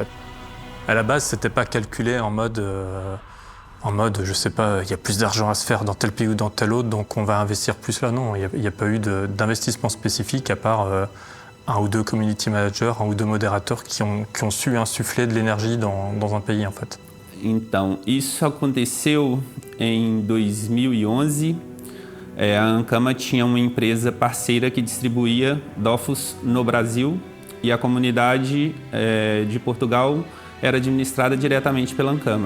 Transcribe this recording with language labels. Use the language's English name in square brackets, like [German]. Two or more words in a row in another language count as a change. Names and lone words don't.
[French] À la base, c'était pas calculé en mode, je sais pas, il y a plus d'argent à se faire dans tel pays ou dans tel autre, donc on va investir plus là. Non, il n'y a pas eu d'investissement spécifique à part un ou deux [English] community managers, [French] un ou deux modérateurs qui ont su insuffler de l'énergie dans un pays en fait. [Portuguese] Então, isso aconteceu em 2011. A Ankama tinha uma empresa parceira que distribuía Dofus no Brasil e a comunidade de Portugal era administrada diretamente pela Ankama.